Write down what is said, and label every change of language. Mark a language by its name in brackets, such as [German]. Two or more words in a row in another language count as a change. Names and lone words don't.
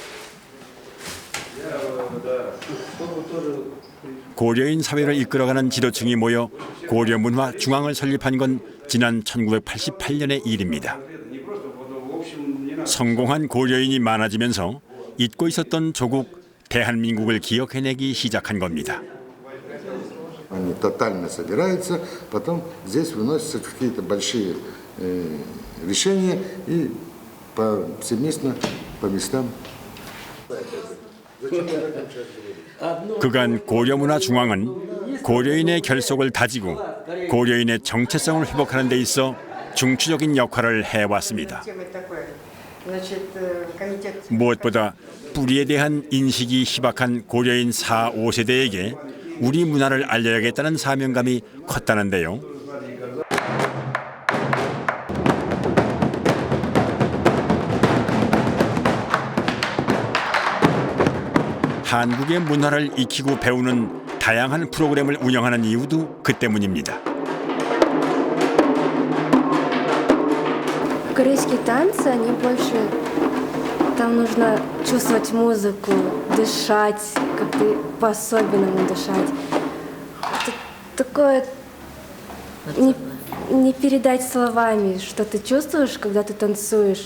[Korean] 고려인 사회를 이끌어가는 지도층이 모여 고려문화 중앙을 설립한 건 지난 1988년의 일입니다. 성공한 고려인이 많아지면서 잊고 있었던 조국 대한민국을 기억해내기 시작한 겁니다. [Russian] Они тотально собираются, потом здесь выносятся какие-то большие решения и совместно по местам. [Korean] 그간 고려문화중앙은 고려인의 결속을 다지고 고려인의 정체성을 회복하는 데 있어 중추적인 역할을 해왔습니다. 무엇보다 뿌리에 대한 인식이 희박한 고려인 4, 5세대에게 우리 문화를 알려야겠다는 사명감이 컸다는데요. 한국의 문화를 익히고 배우는 다양한 프로그램을 운영하는 이유도 그 때문입니다. [Russian] Корейские танцы, они больше, там нужно чувствовать музыку, дышать, как-то по-особенному дышать. Это такое не передать словами, что ты чувствуешь, когда ты танцуешь.